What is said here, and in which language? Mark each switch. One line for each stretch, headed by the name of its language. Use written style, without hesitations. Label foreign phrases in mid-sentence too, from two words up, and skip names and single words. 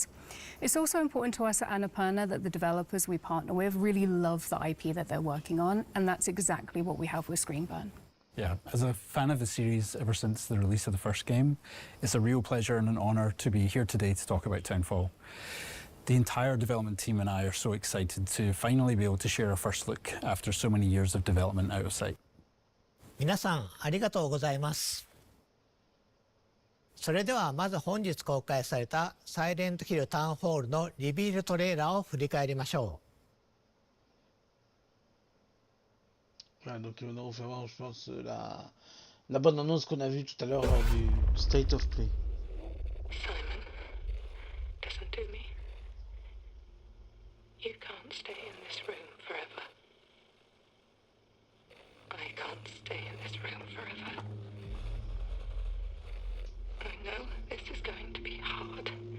English: It's also important to us at Annapurna that the developers we partner with really love the IP that they're working on, and that's exactly what we have with Screenburn. Yeah, as a fan of the series ever since the release of the first game, it's a real pleasure and an honour to be here today to talk about Townfall. The entire development team and I are so excited to finally be able to share a first look after so many years of development out of sight.
Japanese: 皆さんありがとうございます。それではまず本日公開されたサイレントヒルタウンホールのリビールトレーラーを振り返りましょう。
French: Voilà, donc on a référence, je pense, La bonne annonce qu'on a vue tout à l'heure lors du State of Play.
English: Simon, listen to me. You can't stay in this room forever. I can't stay in this room forever. I know this is going to be hard.